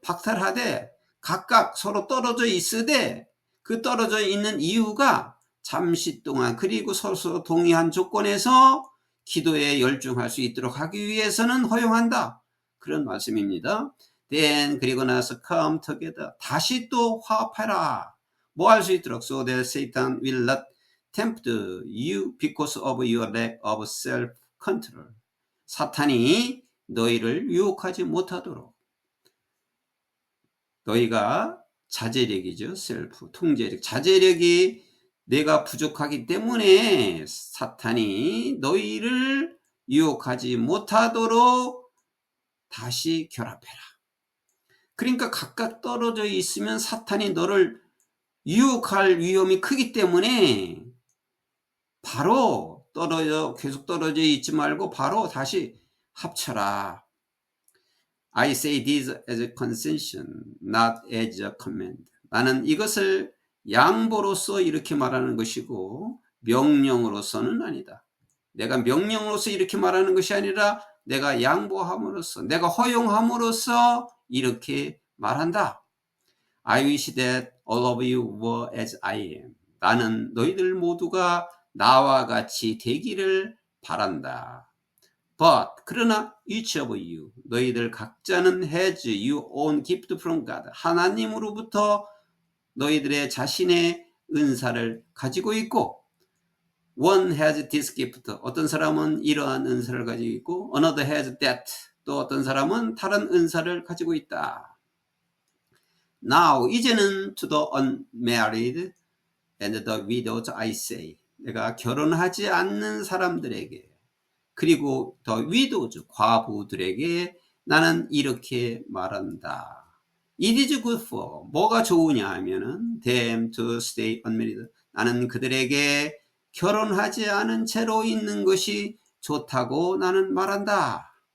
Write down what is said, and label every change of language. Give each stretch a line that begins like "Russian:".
Korean: 박탈하되 각각 서로 떨어져 있으되 그 떨어져 있는 이유가 잠시 동안 그리고 서로 동의한 조건에서 기도에 열중할 수 있도록 하기 위해서는 허용한다. 그런 말씀입니다. Then 그리고 나서
English: come together
Korean: 다시 또 화합해라. 뭐 할 수 있도록
English: so that Satan will not tempt you because of your lack of self-control.
Korean: 사탄이 너희를 유혹하지 못하도록 너희가 자제력이죠. 셀프 통제력 자제력이 내가 부족하기 때문에 사탄이 너희를 유혹하지 못하도록 다시 결합해라. 그러니까 각각 떨어져 있으면 사탄이 너를 유혹할 위험이 크기 때문에 바로 계속 떨어져 있지 말고 바로 다시 합쳐라.
English: I say this as a concession, not as a command.
Korean: 나는 이것을 양보로서 이렇게 말하는 것이고 명령으로서는 아니다. 내가 명령으로서 이렇게 말하는 것이 아니라 내가 양보함으로써 내가 허용함으로써 이렇게 말한다.
English: I wish that all of you were as I am.
Korean: 나는 너희들 모두가 나와 같이 되기를 바란다.
English: But
Korean: 그러나
English: each of you
Korean: 너희들 각자는
English: has your own gift from God.
Korean: 하나님으로부터 너희들의 자신의 은사를 가지고 있고
English: one has this gift.
Korean: 어떤 사람은 이러한 은사를 가지고 있고
English: another has that.
Korean: 또 어떤 사람은 다른 은사를 가지고 있다.
English: Now
Korean: 이제는
English: to the unmarried and the widows I say.
Korean: 내가 결혼하지 않는 사람들에게 그리고
English: the widows
Korean: 과부들에게 나는 이렇게 말한다.
English: It is good for
Korean: 뭐가 좋으냐 하면은
English: them to stay unmarried.
Korean: 나는 그들에게 결혼하지 않은 채로 있는 것이 좋다고 나는 말한다.